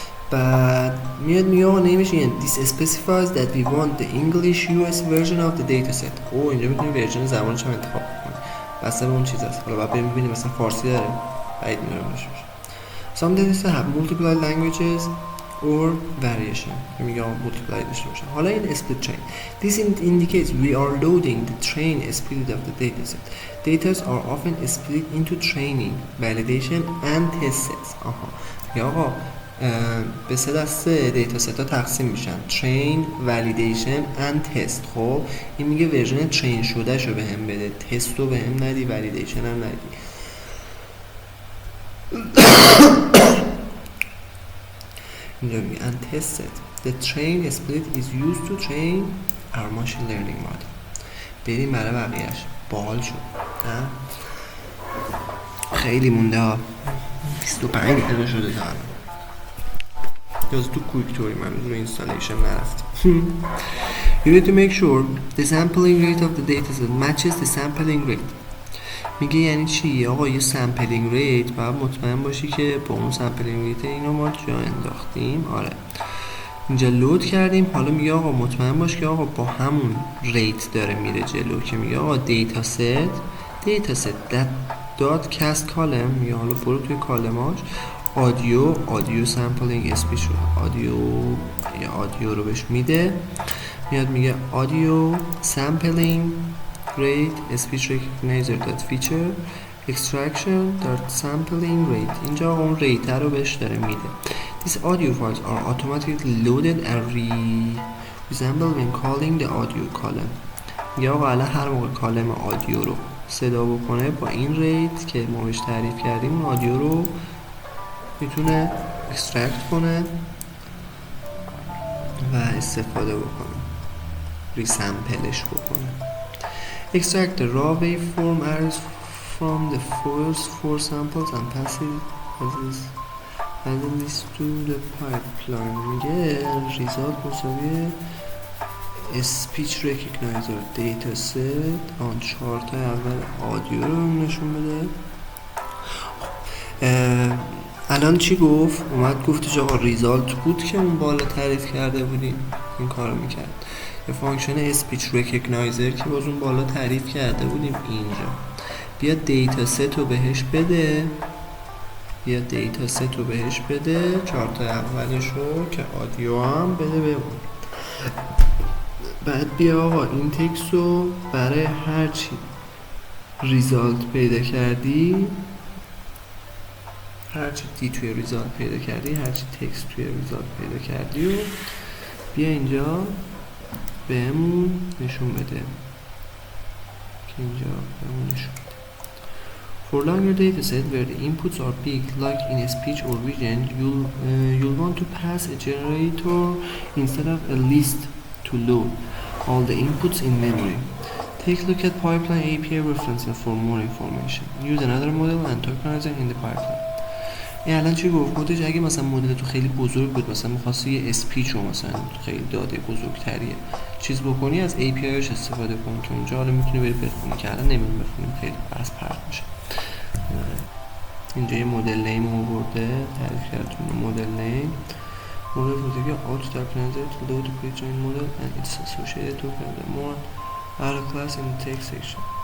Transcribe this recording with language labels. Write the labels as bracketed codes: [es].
[fa] بعد میاد میگه نمیشه این [en] this specifies that we want the English US version of the dataset. [fa] اینجا میتونیم ورژن زبانش هم انتخاب کنیم، بسته به اون چیز هست. حالا باید ببینیم مثلا فارسی داره، باید میارم باشه. [en] Some datasets have multiple languages or variation. [fa] میگه multiply داشته باشه. حالا این split train. [en] This indicates we are loading the train split of the dataset. Data are often split into training, validation and test sets. [fa] میگه آقا به سه دسته دیتا ست ها تقسیم میشن: train, validation and test. خب این میگه ورژن ترین شده شو به هم بده، تست رو به هم ندی، validation هم ندی. اینجا میگه [en] and test set. The train split is used to train our machine learning model. [fa] بریم برای بقیهش. باحال شد نه؟ خیلی مونده ها، 25 دقیقه شده تا الان. تو کویک توری من بدون اینستالیشن نرفتیم. [en] You need to make sure the sampling rate of the dataset matches the sampling rate. [fa] میگه یعنی چی؟ آقا یه sampling rate باید مطمئن باشی که با اون sampling rate اینو ما جا انداختیم. آره اینجا لود کردیم. حالا میگه آقا مطمئن باش که آقا با همون ریت داره میره جلو، که میگه آقا dataset that cast column. میگه حالا برو توی کالماش آدیو سامپلینگ اسپیچ رو آدیو رو بهش میده، میاد میگه آدیو سامپلینگ ریت اسپیچ ریکگنایزر دات فیچر اکسترکشن دات سامپلینگ ریت. اینجا اون ریت رو بهش داره میده. [en] These audio files are automatically loaded and reassembled when calling the audio column. [fa] یا حالا هر موقع کالم آدیو رو صدا بکنه با این ریت که ما بهش تعریف کردیم، اون آدیو رو میتونه اکسترکت کنه و استفاده بکنه، ریسمپلش بکنه. [en] Extract the raw waveform arrays from the first 4 samples and pass it add this to the pipeline. [fa] میگه result مساوی speech recognizer data set آن 4 تا اول آدیو رو نشون بده. الان چی گفت؟ اومد گفتش آقا ریزالت بود که اون بالا تعریف کرده بودیم این کارو میکرد. یه فانکشن speech recognizer که باز اون بالا تعریف کرده بودیم اینجا. بیا دیتا ست رو بهش بده، بیا دیتا ست رو بهش بده 4 تا اولش رو که آدیو هم بده به اون. بعد بیا آقا این تکست رو برای هر چی ریزالت پیدا کردی، هرچی دی توی ریزالت پیدا کردی، هرچی تکست توی ریزالت پیدا کردی و بیا اینجا بهمون نشون بده که اینجا بهمون نشون بده. [en] For longer data set where the inputs are big like in a speech or vision, you'll want to pass a generator instead of a list to load all the inputs in memory. Take a look at pipeline API references for more information. Use another model and tokenizer in the pipeline. [fa] این الان چی گفت؟ گفتش اگه مثلا مدل تو خیلی بزرگ بود، مثلا می‌خواستی یه اسپیچ رو مثلا خیلی داده بزرگتریه چیز بکنی، از API هاش استفاده کن که اونجا حالا میتونی بری بخونی که الان نمی‌تونی بخونیم خیلی بس پرت میشه. اینجا یه مدل نیم آورده تعریف کرد تو مدل نیم. مدل بوده که [en] auto tokenizer to load the pre-trained model and its associated tokenizer more out class in the text section.